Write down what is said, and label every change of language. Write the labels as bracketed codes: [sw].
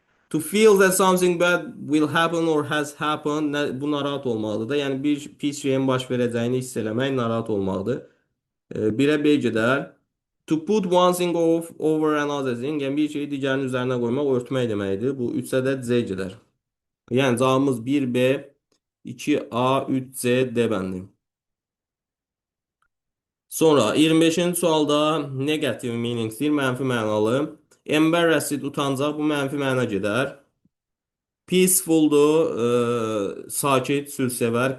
[en] To feel that something bad will happen or has happened. [az] Bu narahat olmalıdır da. Yəni bir pis şeyin baş verəcəyini hiss eləmək narahat olmalıdır. 1'ə B gedər. [en] To put one thing off over another thing. [az] Yəni bir şeyi digərinin üzərinə qoymaq, örtmək deməkdir. Bu 3'ə də C gedər. Yani cevabımız 1B, 2A, 3C, D bəndi. Sonra 25-ci sualda negative meanings deyir, mənfi mənalı. Embarrassed, utancaq, bu mənfi məna gedər. Peacefuldur, sakit, sülsevər.